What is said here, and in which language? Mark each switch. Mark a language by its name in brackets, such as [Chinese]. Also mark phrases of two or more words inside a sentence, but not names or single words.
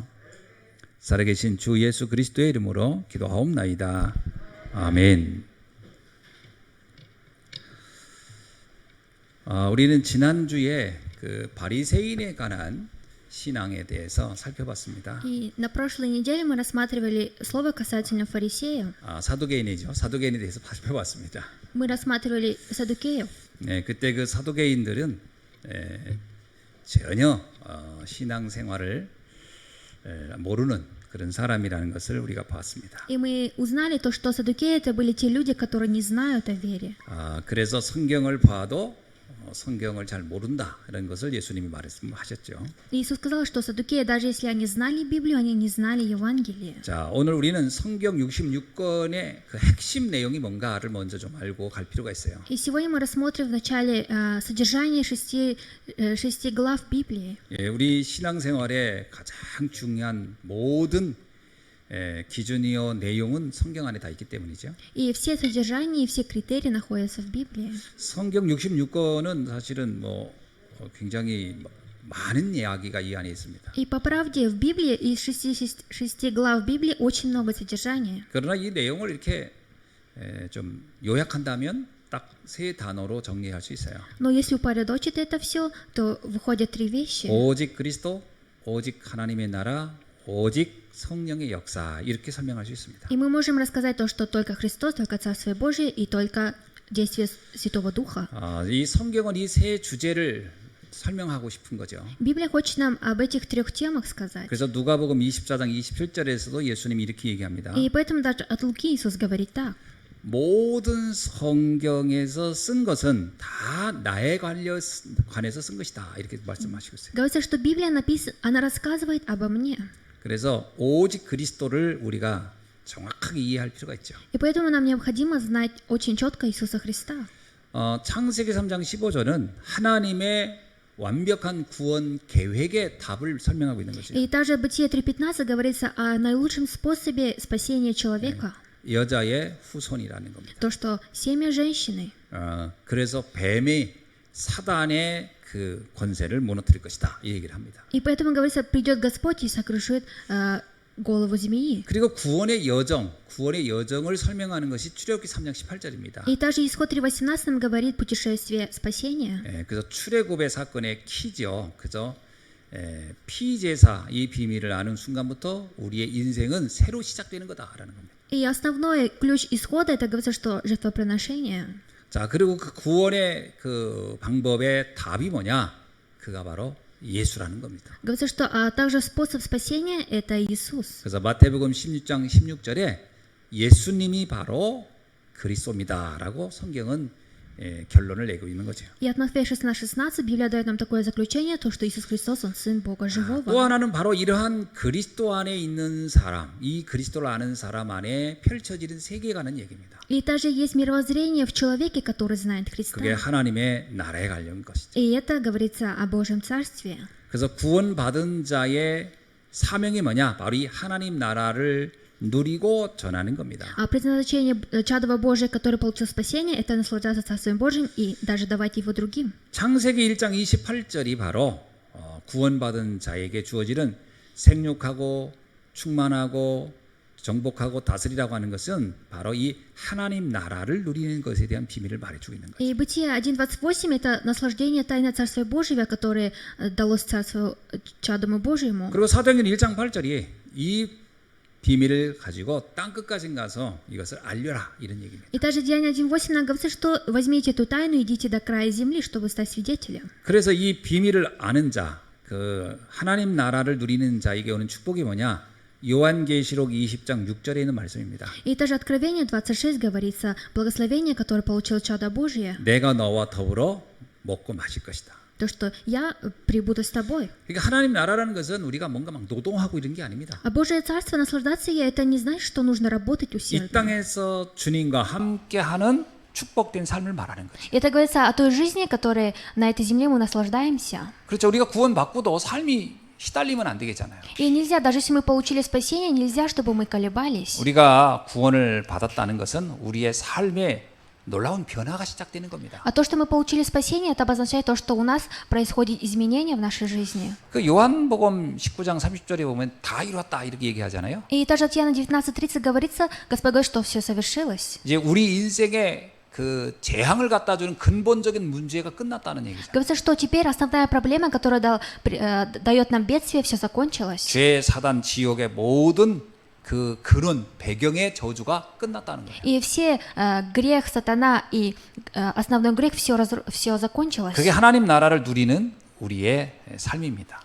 [Korean] 살아계신 주 예수 그리스도의 이름으로 기도하옵나이다. 아멘. 우리는 지난주에 그 바리새인에 관한 신앙에 대해서 살펴봤습니다. [Russian] И на прошлой неделе мы рассматривали слово касательно фарисеев. [Korean] 사두개인이죠. 사두개인에 대해서 살펴봤습니다. [Russian] Мы рассматривали саддукеев. [Korean] 네, 그때 그 사두개인들은 전혀 신앙생활을 모르는 그런 사람이라는 것을 우리가 봤습니다. [Russian] И мы узнали то, что саддукеи это были те люди, которые не знают о вере. [Korean] 그래서 성경을 봐도 성경을 잘 모른다 이런 것을 예수님이 말씀하셨죠. [Russian] Иисус сказал, что саддукеи, даже если они знали Библию, они не знали Евангелие. [Korean] 자, 오늘 우리는 성경 66권의 그 핵심 내용이 뭔가를 먼저 좀 알고 갈 필요가 있어요. [Russian] И сегодня мы рассмотрим вначале содержание шести глав Библии. [Korean] 예, 우리 신앙생활에 가장 중요한 모든 기준이요 내용은 성경 안에 다 있기 때문이죠. [Russian] И все содержания и все критерии находятся в Библии. [Korean] 성경 66권은 사실은 굉장히 많은 이야기가 이 안에 있습니다. [Russian] И по правде в Библии из шести глав Библии очень много содержания. [Korean] 그러나 이 내용을 이렇게 좀 요약한다면 딱 세 단어로 정리할 수 있어요. [Russian] Но если упорядочить это все, то выходят три вещи. [Korean] 오직 그리스도, 오직 하나님의 나라, 오직 성령의 역사, 이렇게 설명할 수 있습니다. [Russian] И мы можем рассказать то, что только Христос, только Царствие Божие и только действие Святого Духа. [Korean] 이 성경은 이 세 주제를 설명하고 싶은 거죠. [Russian] Библия хочет нам об этих трех темах сказать. [Korean] 그래서 누가복음 24장 27절에서도 예수님이 이렇게 얘기합니다. [Russian] И поэтому даже от Луки Иисус говорит так. [Korean] 모든 성경에서 쓴 것은 다 나에 관해서 쓴 것이다, 이렇게 말씀하시고 있어요. [Russian] Говорится, что Библия она рассказывает обо мне. [Korean] 그래서 오직 그리스도를 우리가 정확하게 이해할 필요가 있죠. [Russian] И поэтому нам необходимо знать очень четко Иисуса Христа. [Korean] 창세기 3장 15절은 하나님의 완벽한 구원 계획의 답을 설명하고 있는 것이죠. [Russian] И также в Бытие 3:15 говорится о наилучшем способе спасения человека. [Korean] 여자의 후손이라는 겁니다. [Russian] То, что семя женщины. [Korean] 그래서 뱀의 사단의 그 권세를 무너뜨릴 것이다, 이 얘기를 합니다. [Russian] И поэтому говорится, придет Господь и сокрушит голову змеи. [Korean] 그리고 구원의 여정을 설명하는 것이 출애굽기 3장 18절입니다. [Russian] И также исход 3:18 нам говорит путешествие спасения. [Korean] 그래서 출애굽의 사건의 키죠. 그죠? 피제사, 이 비밀을 아는 순간부터 우리의 인생은 새로 시작되는 거다라는 겁니다. [Russian] И основной ключ исхода это говорится, что жертвоприношение. [Korean] 자, 그리고 그 구원의 그 방법의 답이 뭐냐? 그가 바로 예수라는 겁니다. [Russian] Говорится, что также способ спасения это Иисус. [Korean] 그래서 마태복음 16장 16절에 예수님이 바로 그리스도입니다라고 성경은 결론을 내고 있는 거죠. [Russian] И от Матфея 16:16 Библия дает нам такое заключение, то, что Иисус Христос, Он Сын Бога Живого. [Korean] 또 하나는 바로 이러한 그리스도 안에 있는 사람, 이 그리스도를 아는 사람 안에 펼쳐지는 세계관은 얘기입니다. [Russian] И также есть мировоззрение в человеке, который знает Христа. [Korean] 그게 하나님의 나라에 관련 것이죠. [Russian] И это говорится о Божьем Царстве. [Korean] 그래서 구원받은 자의 사명이 뭐냐? 바로 이 하나님 나라를 누리고 전하는 겁니다. [Russian] А предназначение чадова Божия, который получил спасение, это наслаждаться Царствием Божьим и даже давать его другим. [Korean] 창세기 1장 28절이 바로 구원받은 자에게 주어지는 생육하고 충만하고 정복하고 다스리라고 하는 것은 바로 이 하나님 나라를 누리는 것에 대한 비밀을 말해주고 있는 거죠. [Russian] И Бытие 1:28 это наслаждение тайны Царствия Божьего, которое далось Царству чадому Божьему. [Korean] 그리고 사도행전 1장 8절이 이 비밀을 가지고 땅 끝까지 가서 이것을 알려라, 이런 얘기입니다. [Russian] И также Деяние 1:8 нам говорится, что возьмите эту тайну, идите до края земли, чтобы стать свидетелем. [Korean] 그래서 이 비밀을 아는 자, 그 하나님 나라를 누리는 자에게 오는 축복이 뭐냐? 요한계시록 20장 6절에 있는 말씀입니다. [Russian] И также Откровение 26 говорится, благословение, которое получил чадо Божие. [Korean] 내가 너와 더불어 먹고 마실 것이다. [Russian] То, что я прибуду с тобой. [Korean] 그러니까 하나님 나라라는 것은 우리가 뭔가 막 노동하고 이런 게 아닙니다. [Russian] А Божие Царство, наслаждаться ей, это не значит, что нужно работать [Korean] 이 [Russian] усердно. [Korean] 땅에서 주님과 함께하는 축복된 삶을 말하는 거죠. [Russian] Это говорится о той жизни, которой на этой земле мы наслаждаемся. [Korean] 그렇죠. 우리가 구원받고도 삶이 시달리면 안 되겠잖아요. [Russian] И нельзя, даже если мы получили спасение, нельзя, чтобы мы колебались. [Korean] 우리가 구원을 받았다는 것은 우리의 삶에 놀라운 변화가 시작되는 겁니다. [Russian] А то, что мы получили спасение, это обозначает то, что у нас происходит изменение в нашей жизни. [Korean] 그 요한복음 19장 30절에 보면 다 이루었다 이렇게 얘기하잖아요. [Russian] И также от Иоанна 19:30 говорится, Господь говорит, что все совершилось. [Korean] 이제 우리 인생에 그 재앙을 갖다 주는 근본적인 문제가 끝났다는 얘기죠. [Russian] Говорится, что теперь основная проблема, которая дает нам бедствие, все закончилось. [Korean] 죄, 사단, 지옥의 모든 그 근원, 배경의 저주가 끝났다는 거예요. [Russian] И все грех, сатана и основной грех, все закончилось. [Korean] 그게 하나님 나라를 누리는 우리의 삶입니다.